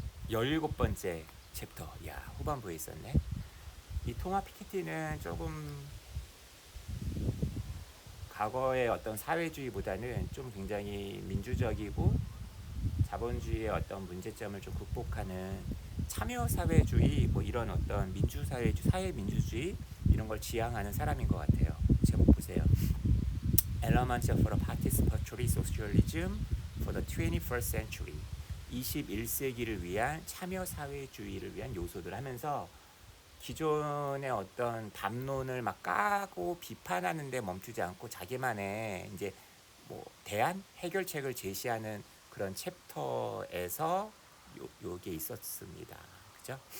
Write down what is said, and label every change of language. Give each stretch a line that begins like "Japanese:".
Korean: 17번째 챕터. 야, 후반부에 있었네. 이 토마 피케티는 조금 과거의 어떤 사회주의보다는 좀 굉장히 민주적이고 자본주의의 어떤 문제점을 좀 극복하는 참여사회주의, 뭐 이런 어떤 민주사회주의, 사회민주주의 이런 걸 지향하는 사람인 것 같아요. 제목 보세요.
English: Elements for a Participatory Socialism for the 21st Century.
Korean: 21세기를 위한 참여사회주의를 위한 요소들 하면서 기존의 어떤 담론을 막 까고 비판하는 데 멈추지 않고 자기만의 이제 뭐 대안, 해결책을 제시하는 그런 챕터에서 요게 있었습니다. 그죠?